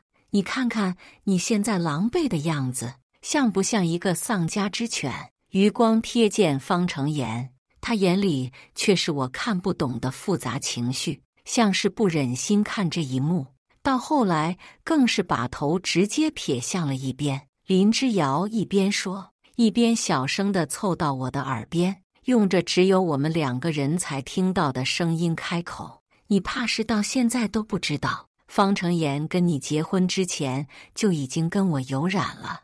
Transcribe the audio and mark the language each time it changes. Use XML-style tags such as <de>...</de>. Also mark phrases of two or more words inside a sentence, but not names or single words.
<zh>你看看你現在狼狽的樣子，像不像一個喪家之犬？餘光瞥見方成妍，他眼裡卻是我看不懂的複雜情緒，像是不忍心看這一幕，到後來更是把頭直接撇向了一邊。林之遙一邊說，一邊小聲地湊到我的耳邊，用着只有我們兩個人才聽到的聲音開口：你怕是到現在都不知道，方成妍跟你結婚之前就已經跟我有染了。</zh>